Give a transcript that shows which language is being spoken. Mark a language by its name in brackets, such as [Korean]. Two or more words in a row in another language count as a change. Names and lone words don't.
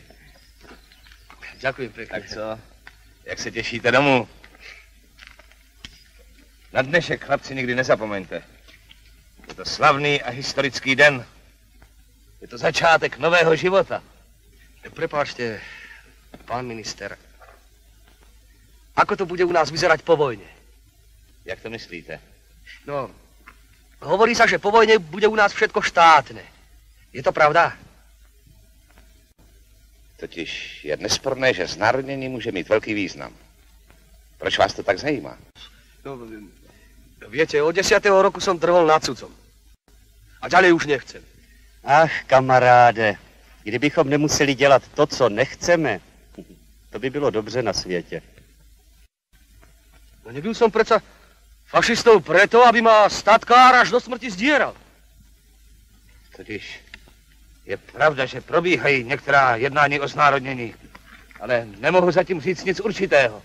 [Czech] Děkuji pěkně. Tak co? Jak se těšíte domů? Na dnešek, chlapci, nikdy nezapomeňte. Je to slavný a historický den. Je to začátek nového života. [Slovak] Prepáčte, pán minister. Ako to bude u nás vyzerať po vojne? [Czech] Jak to myslíte? [Slovak] No, hovorí sa, že po vojne bude u nás všetko štátne. Je to pravda? [Czech] Totiž je nesporné, že znárodnění může mít velký význam. Proč vás to tak zajímá? [Slovak] No, viete, od 10. roku som trval nad cudzom. A ďalej už nechcem. [Czech] Ach, kamaráde, kdybychom nemuseli dělat to, co nechceme, to by bylo dobře na světě. [Slovak] No nebyl som predsa fašistou preto, aby ma statkár až do smrti zdieral. [Czech] Totiž je pravda, že probíhají některá jednání o znárodnění, ale nemohu zatím říct nic určitého.